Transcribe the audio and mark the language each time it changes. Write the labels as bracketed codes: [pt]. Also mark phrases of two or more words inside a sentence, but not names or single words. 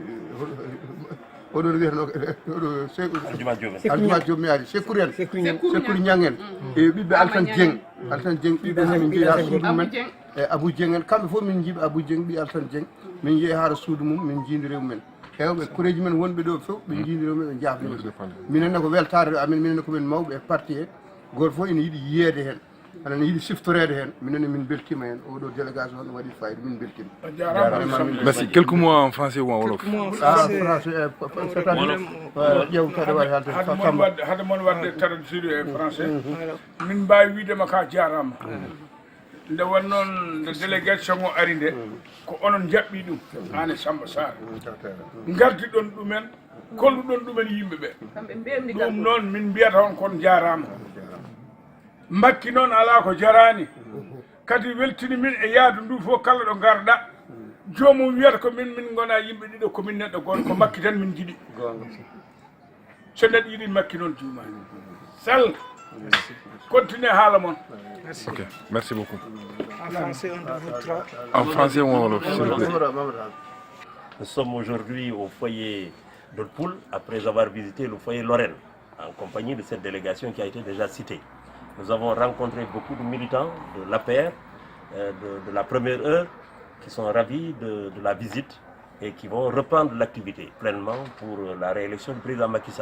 [ff] oɗon wiyeteno Aljuma Diop mi ari Sécouri en Sécouri Niang en e ɓiɓɓe Alassane Dieng ɓiɓɓe min jeeyi ha suudu mumen e Abou Dieng en kamɓe fof min jiiɓe Abou Dieng ɓi Alassane Dieng min jeeyi haara suudu mum min jindiri mumen hewɓe koreji men wonɓe ɗo fof ɓe jindiri mumen ɓe jafnima minenne ko weltare amen minenne komin mawɓe e parti he goto fof ene yiiɗi yiyede hen aɗa yiiɗi siftorede hen minenne min beltima hen oɗo délégation on waɗi fayida min beltima. [fr] Merci. Quelques mots en français ou en wolof? Français c'est-à-dire [ff] ƴeew kadi waɗi hade moon wadde traduire e français min mbawi widema ka jarama nde won noon nde délégation o ari nde ko onon jaɓɓi ɗum an e Samba Sarr gardi ɗon ɗumen kolluɗon ɗumen yimɓe ɓe ɗum noon min mbiyata on kon jarama makki noon ala ko jarani kadi weltini min e yaadu ndu fof kala ɗo garɗa jomum wiyata ko min gona yimɓe ɗiɗo komin neɗɗo goto ko makki tan min jiiɗi so neɗɗo yiɗi makki noon jumani sall continue haala moon. [fr] Ok, merci beaucoup. En français ou en wolof, s'il vous plaît. Nous sommes aujourd'hui au foyer d'Haute-Poule après avoir visité le foyer Lorraine en compagnie de cette délégation qui a été déjà citée. Nous avons rencontré beaucoup de militants de l'APR, de la première heure, qui sont ravis de la visite et qui vont reprendre l'activité pleinement pour la réélection du président Macky Sall.